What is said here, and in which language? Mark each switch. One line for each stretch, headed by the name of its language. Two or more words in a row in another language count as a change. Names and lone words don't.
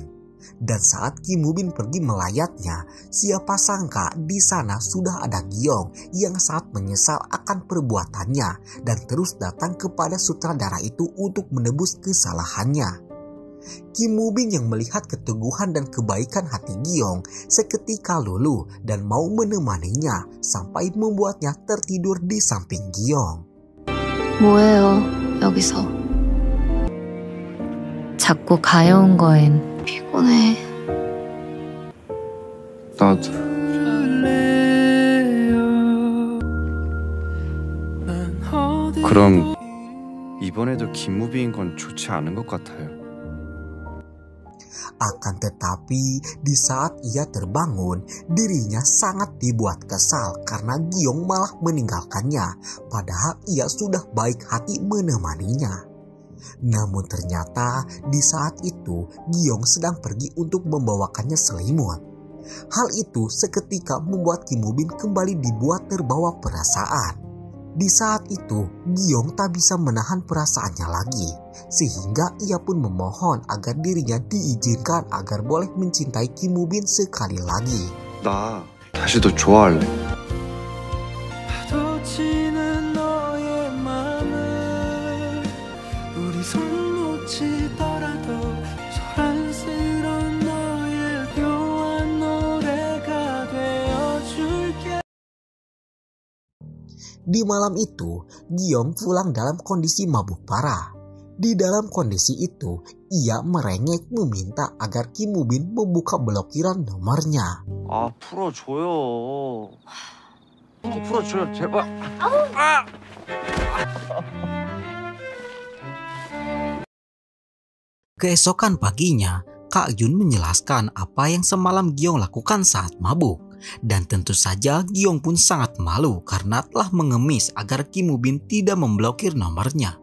Indonesian: Dan saat Kim Woo Bin pergi melayatnya, siapa sangka di sana sudah ada Giong yang sangat menyesal akan perbuatannya dan terus datang kepada sutradara itu untuk menebus kesalahannya. Kim Woo Bin yang melihat keteguhan dan kebaikan hati Giong seketika luluh dan mau menemaninya sampai membuatnya tertidur di samping Giong.
Korean: 뭐예요, 여기서? 자꾸 가여운 거엔 피곤해. 나도. 그럼 이번에도 김무비인 건 좋지 않은 것 같아요.
Indonesian: Akan tetapi, di saat ia terbangun, dirinya sangat dibuat kesal karena Giong malah meninggalkannya, padahal ia sudah baik hati menemaninya. Namun ternyata di saat itu, Giong sedang pergi untuk membawakannya selimut. Hal itu seketika membuat Kim Woo Bin kembali dibuat terbawa perasaan. Di saat itu, Gi-yong tak bisa menahan perasaannya lagi, sehingga ia pun memohon agar dirinya diizinkan agar boleh mencintai Kim Woo Bin sekali lagi.
Korean: 나 다시 더 좋아할래. 파도치는 너의 맘을 우리 손 놓치더라도 소란스러운 너의 묘한 노래가 되어줄게.
Indonesian: Di malam itu, Gi-yong pulang dalam kondisi mabuk parah. Di dalam kondisi itu, ia merengek meminta agar Kim Woo Bin membuka blokiran nomornya.
Korean: 아, 풀어줘요. 풀어줘요, 제발.
Indonesian: Keesokan paginya, Kak Jun menjelaskan apa yang semalam Gi-yong lakukan saat mabuk. Dan tentu saja Gi-yong pun sangat malu karena telah mengemis agar Kim Woo Bin tidak memblokir nomornya.